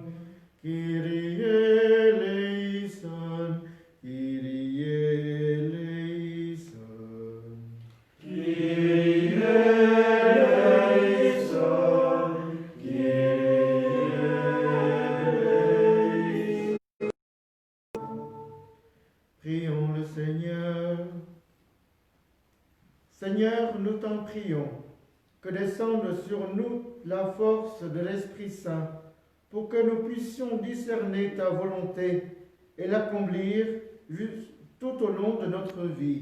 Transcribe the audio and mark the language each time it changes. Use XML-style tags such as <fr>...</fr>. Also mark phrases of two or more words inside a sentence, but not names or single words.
<el>Kyrie eleison, Kyrie eleison. Kyrie eleison, Kyrie eleison.</el> <fr>Prions le Seigneur. Seigneur, nous t'en prions, que descende sur nous la force de l'Esprit Saint, pour que nous puissions discerner ta volonté et l'accomplir tout au long de notre vie.</fr>